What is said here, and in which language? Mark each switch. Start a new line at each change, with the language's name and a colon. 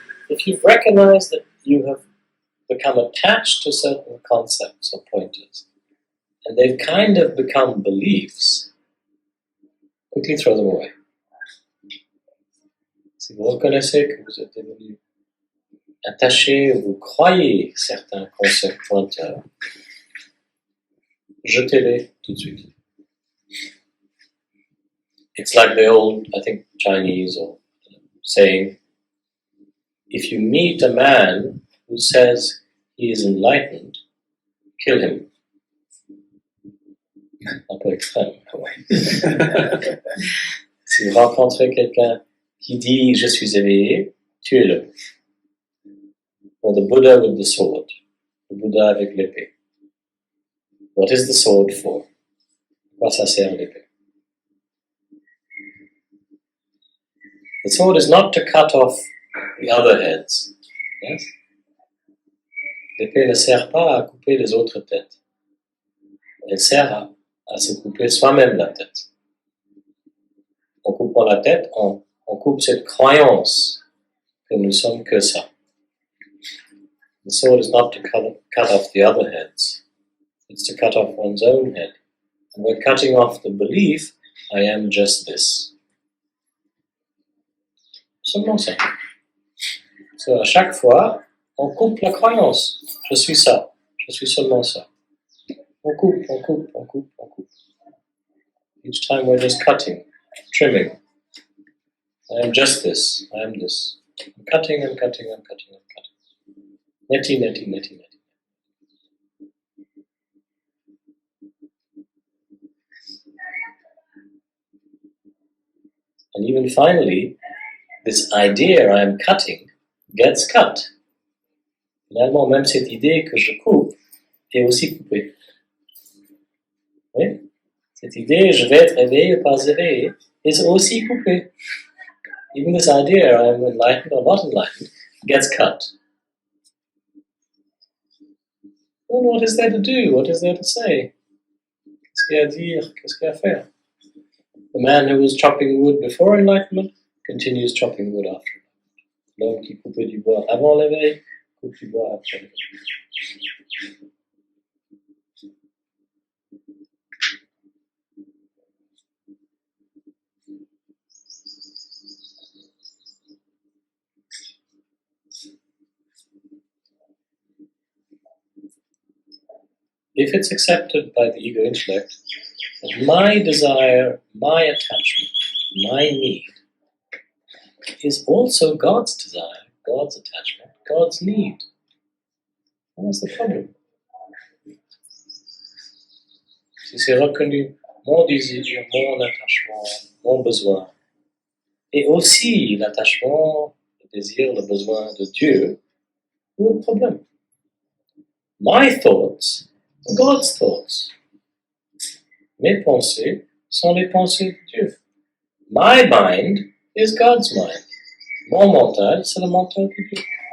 English: If you recognize that you have become attached to certain concepts or pointers, and they've kind of become beliefs, quickly throw them away.
French: Si vous reconnaissez que vous êtes devenu attaché ou vous croyez certains concepts pointeurs, jetez-les tout de suite.
English: It's like the old, I think, Chinese or saying, if you meet a man who says he is enlightened, kill him.
French: Un peu extrême. Si vous rencontrez quelqu'un qui dit je suis éveillé, tuez-le.
English: Or the Buddha with the sword,
French: le Bouddha avec l'épée.
English: What is the sword for?
French: Pourquoi ça sert l'épée?
English: The sword is not to cut off the other heads. Yes?
French: L'épée ne sert pas à couper les autres têtes. Elle sert à se couper soi-même la tête. En coupant la tête, on coupe cette croyance que nous sommes que ça.
English: The sword is not to cut off the other heads. It's to cut off one's own head. And we're cutting off the belief, I am just this.
French: Seulement ça. So, à chaque fois, on coupe la croyance. Je suis ça. Je suis seulement ça. On coupe, on coupe, on coupe, on coupe.
English: Each time we're just cutting, trimming. I am just this. I am this. I'm cutting, I'm cutting, I'm cutting, I'm cutting. Neti, neti, neti, neti. And even finally, this idea I am cutting gets cut.
French: Finalement, même cette idée que je coupe est aussi coupée. Oui? Cette idée, je vais être éveillé ou pas éveillé, est aussi coupée.
English: Even this idea, I am enlightened or not enlightened, gets cut. Well, what is there to do? What is there to say?
French: Qu'est-ce qu'il y a à dire? Qu'est-ce qu'il y a à faire?
English: The man who was chopping wood before enlightenment continues chopping wood after.
French: L'homme qui coupait du bois avant l'éveil, coupe du bois après l'éveil.
English: If it's accepted by the ego intellect that my desire, my attachment, my need is also God's desire, God's attachment, God's need, what's the problem?
French: Si c'est reconnu mon désir, mon attachement, mon besoin, et aussi l'attachement, le désir, le besoin de Dieu, où est le problème?
English: My thoughts are God's thoughts.
French: Mes pensées sont les pensées de Dieu.
English: My mind is God's mind.
French: Mon mental, c'est le mental de Dieu.